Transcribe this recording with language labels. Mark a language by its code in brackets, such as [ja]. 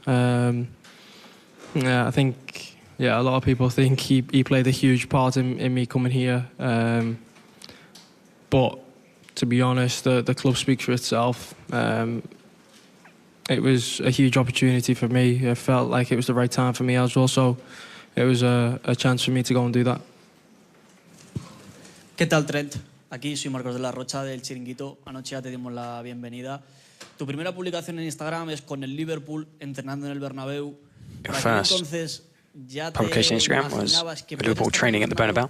[en] Yeah, I think, a lot of people think he played a huge part in me coming here. But to be honest, the club speaks for itself. It was a huge opportunity for me. It felt like it was the right time for me as well, so it was a chance for me to go and do that. [es] ¿Qué tal, Trent? Aquí soy Marcos de la Rocha del Chiringuito. Anoche ya te dimos la bienvenida. Tu primera publicación en Instagram es con el Liverpool entrenando en el Bernabéu. [en] Your first publication on Instagram was Liverpool training at the Bernabéu.